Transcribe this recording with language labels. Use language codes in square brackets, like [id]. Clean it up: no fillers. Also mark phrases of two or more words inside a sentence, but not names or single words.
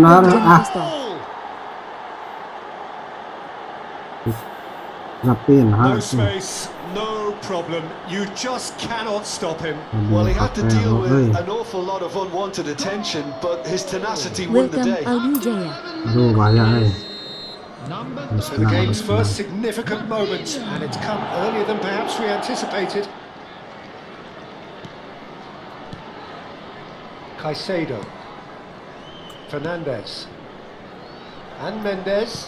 [en] benar. John Ah, Costa. ball. ngapin No harus. space, no problem. You just cannot stop him. Well, he had to deal with Hey. an awful lot of unwanted attention, but his tenacity won the Welcome day. Aldi Jaya. [id] Aduh, bahaya [en] Number So the game's first significant moment, and it's come earlier than perhaps we anticipated. Caicedo. Fernandez. And Mendes.